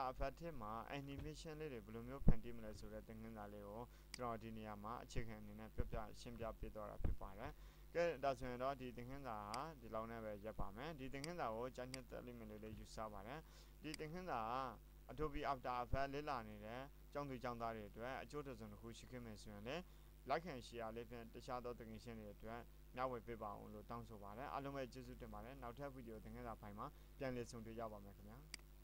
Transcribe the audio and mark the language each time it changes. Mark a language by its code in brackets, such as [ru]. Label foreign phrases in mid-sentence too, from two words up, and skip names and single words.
[my] Effects မှာ animation လေးတွေဘယ်လိုမျိုးဖန်တီးမလဲဆိုတဲ့သင်ခန်းစာလေးကိုကျွန်တော်ဒီနေရာမှာအခြေခံအနေနဲ့ရှင်းပြပေးသွားတာဖြစ်ပါတယ်ကဲဒါဆိုရင်တော့ဒီသင်ခန်းစာဟာဒီလောက်နဲ့ပဲရပ်ပါမယ်ဒီသင်ခန်းစာကိုကြားညက်သက်လိမ့်မယ်လို့လည်းယူဆပါတယ်ဒီသင်ခန်းစာက Adobe After Effects လေ့လာနေတဲ့ကျောင်းသူကျောင်းသားတွေအတွက်အကျိုးတစ်စုံတစ်ခုရှိခဲ့မယ်ဆိုရင်လည်း [en] like and share [my] လေးဖြင့်တခြားသောသင်ခန်းရှင်တွေအတွက်မျှဝေပေးပါအောင်လို့တောင်းဆိုပါတယ်အားလုံးပဲကျေးဇူးတင်ပါတယ်နောက်ထပ်ဗီဒီယိုသင်ခန်းစာဖိုင်မှာပြန်လည်ဆုံတွေ့ကြပါမယ်ခင်ဗျာ